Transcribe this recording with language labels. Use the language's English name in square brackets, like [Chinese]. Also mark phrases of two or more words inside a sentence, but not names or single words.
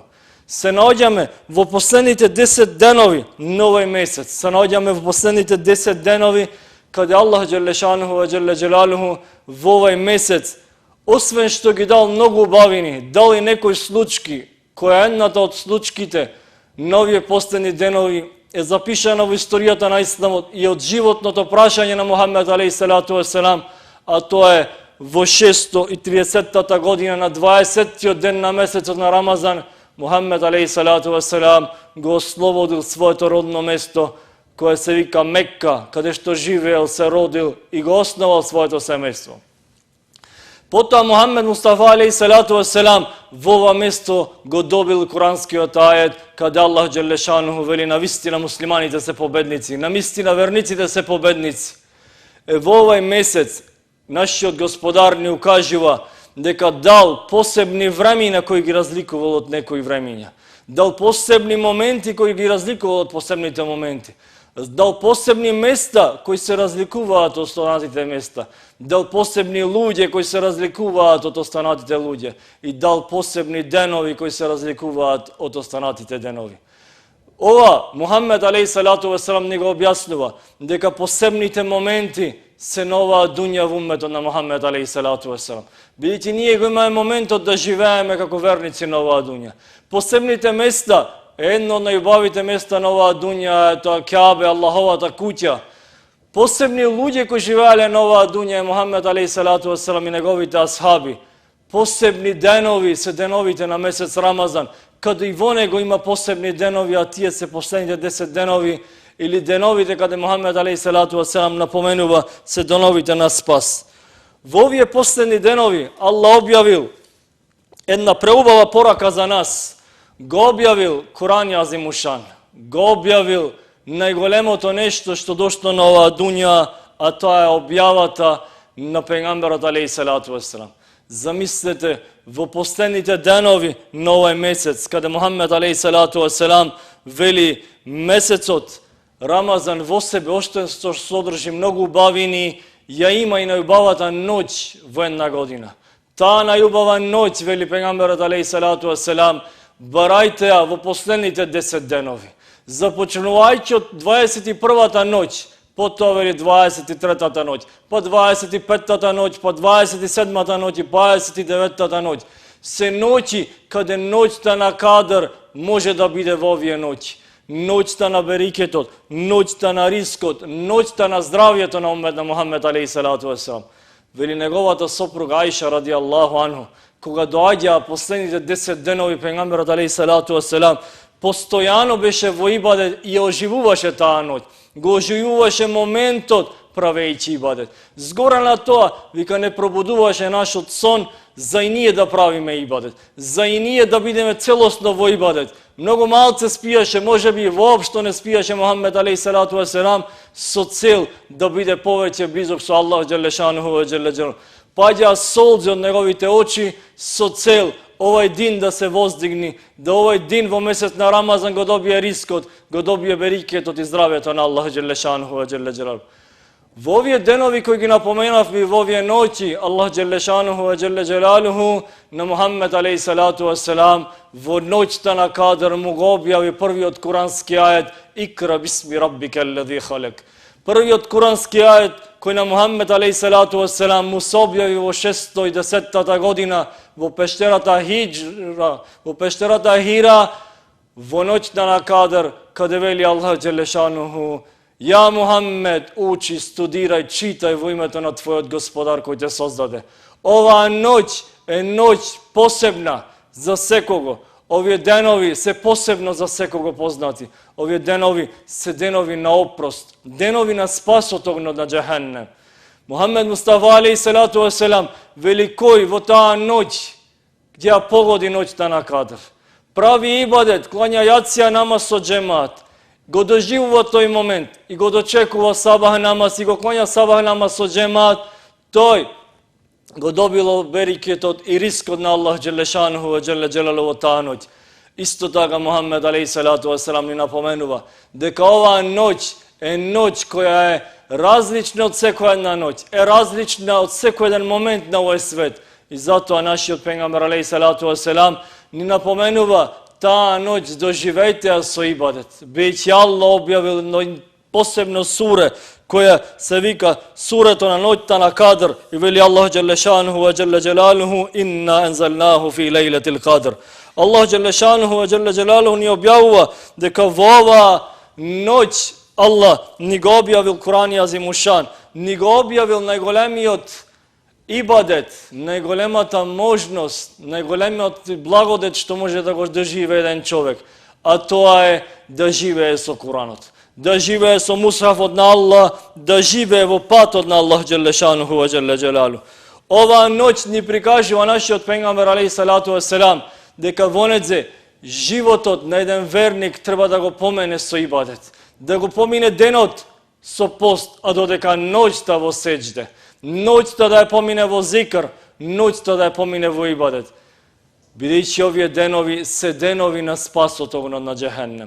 [Macedonian] Се наоѓаме во последните 10 денови на овој месец, се наоѓаме во последните 10 денови каде Аллах [Arabic] جل شأنه وجل جلاله [Macedonian] во овој месец, освен што ги дал многу убавини, дал и некои случки, која едната од случките на овие последни денови е запишана во историјата на исламот и од животното прашање на Мухаммед [Arabic] عليه الصلاة والسلام, [Macedonian] а тоа е во 630-та година на 20-тиот ден на месецот на Рамазан, Мухаммед [Arabic] عليه الصلاة والسلام [Macedonian] го ослободил своето родно место, кое се вика Мекка, каде што живеел, се родил и го основал своето семејство. Потоа Мухаммед Мустафа [Arabic] عليه الصلاة والسلام [Macedonian] во ова место го добил куранскиот ајет каде Аллах [Arabic] جل شأنه [Macedonian] вели навистина муслиманите се победници, навистина верниците се победници. Во овој месец нашиот Господар ни укажува дека дал посебни времиња кои ги разликувал од некои времиња. Дал посебни моменти кои ги разликувал од посебните моменти. Дал посебни места кои се разликуваат од останатите места. Дал посебни луѓе кои се разликуваат од останатите луѓе. И дал посебни денови кои се разликуваат од останатите денови. Ова Мухаммед [Arabic] عليه الصلاة والسلام [Macedonian] ни го објаснува дека посебните моменти се на оваа дуња во умметот на Мухаммед [Arabic] عليه الصلاة والسلام. [Macedonian] Бидејќи ние го имаме моментот да живееме како верници на оваа дуња. Посебните места, едно од најубавите места на оваа дуња е тоа Кјабе, Аллаховата куќа. Посебни луѓе кои живееле на оваа дуња е Мухаммед [Arabic] عليه الصلاة والسلام [Macedonian] и неговите асхаби. Посебни денови се деновите на месец Рамазан, каде и во него има посебни денови, а тие се последните 10 денови или деновите каде Мухаммед [Arabic] عليه الصلاة والسلام [Macedonian] напоменува се деновите на спас. Во овие последни денови Аллах објавил една преубава порака за нас. Го објавил Куран Азимушан, го објавил најголемото нешто што дошло на оваа дуња, а тоа е објавата на пегамберот [Arabic] عليه الصلاة والسلام. [Macedonian] Замислете во последните денови на овој месец, каде Мухаммед [Arabic] عليه الصلاة والسلام [Macedonian] вели месецот Рамазан во себе оште што содржи многу убавини, ја има и најубавата ноќ во една година. Таа најубава ноќ, вели пегамберот [Arabic] عليه الصلاة والسلام, [Macedonian] барајте ја во последните 10 денови. Започнувајќи од 21-та ноќ, потоа вели 23-та ноќ, па 25-та ноќ, па 27-та ноќ и 29-та ноќ. Се ноќи каде ноќта на кадр може да биде во овие ноќи. Ноќта на берикетот, ноќта на рискот, ноќта на здравјето на уммет на Мухаммед [Arabic] عليه الصلاة والسلام. [Macedonian] Вели неговата сопруга Аиша [Arabic] رضي الله عنه, [Macedonian] кога доаѓаа последните 10 денови пегамберот [Arabic] عليه الصلاة والسلام, [Macedonian] постојано беше во ибадет и оживуваше таа ноќ. Го оживуваше моментот правејќи ибадет. Згора на тоа, вика, не пробудуваше нашот сон за и ние да правиме ибадет, за и ние да бидеме целосно во ибадет. Многу малце спијаше, можеби воопшто не спијаше Мухаммед [Arabic] عليه الصلاة والسلام [Macedonian] со цел да биде повеќе близок со Аллах [Arabic] جل شأنه وجل جلاله. [Macedonian] Паѓаа солзи од неговите очи со цел овој дин да се воздигни, да овој дин во месец на Рамазан го добие рискот, го добие берикетот и здравјето на Аллах [Arabic] جل شأنه وجل جلاله. [Macedonian] Во овие денови кои ги напоменавме, во овие ноќи, Аллах [Arabic] جل شأنه وجل جلاله [Macedonian] на Мухаммед [Arabic] عليه الصلاة والسلام [Macedonian] во ноќта на кадр му го објави првиот курански ајет [Arabic] اقرأ باسم ربك الذي خلق. [Macedonian] Првиот курански ајет кој на Мухаммед [Arabic] عليه الصلاة والسلام [Macedonian] му се објави во 610 година во пештерата Хира, во ноќта на Кадр, каде вели Аллах џелешануху: Ја Мухаммед, учи, студирај, читај во името на твојот Господар кој те создаде. Оваа ноќ е ноќ посебна за секого. Овие денови се посебно за секого познати. Овие денови се денови на опрост, денови на спас од огнот на џехеннем. Мухаммед Мустафа [Arabic] عليه الصلاة والسلام [Macedonian] вели кој во таа ноќ где ја погоди ноќта на Кадр, прави ибадет, клања јација намаз со џемаат, го доживува тој момент и го дочекува сабах намаз и го клања сабах намаз со џемаат, тој го добило берикетот и рискот на Аллах [Arabic] جل شأنه وجل جلاله [Macedonian] во таа ноќ. Исто така Мухаммед [Arabic] عليه الصلاة والسلام [Macedonian] ни напоменува дека оваа ноќ е ноќ која е различна од секоја една ноќ, е различна од секој еден момент на овој свет. И затоа нашиот пејгамбер [Arabic] عليه الصلاة والسلام [Macedonian] ни напоменува таа ноќ доживејте ја со ибадет. Бејќи Аллах објавил посебно суре која се вика сурето на ноќта на Кадр и вели Аллах [Arabic] جل شأنه وجل جلاله: إنا أنزلناه في ليلة القدر. [Macedonian] Аллах [Arabic] جل شأنه وجل جلاله [Macedonian] ни објавува дека во оваа ноќ Аллах ни го објавил Куран азимушан, ни го објавил најголемиот ибадет, најголемата можност, најголемиот благодет што може да го доживее еден човек, а тоа е да живее со Куранот, да живее со мусхафот на Аллах, да живее во патот на Аллах [Arabic] جل شأنه وجل جلاله. [Macedonian] Оваа ноќ ни прикажува нашиот пејгамбер [Arabic] عليه الصلاة والسلام [Macedonian] дека во недзе животот на еден верник треба да го помене со ибадет, да го помине денот со пост, а додека ноќта во сеџде, ноќта да ја помине во зикр, ноќта да ја помине во ибадет. Бидејќи овие денови се денови на спасот огнот на џехеннем.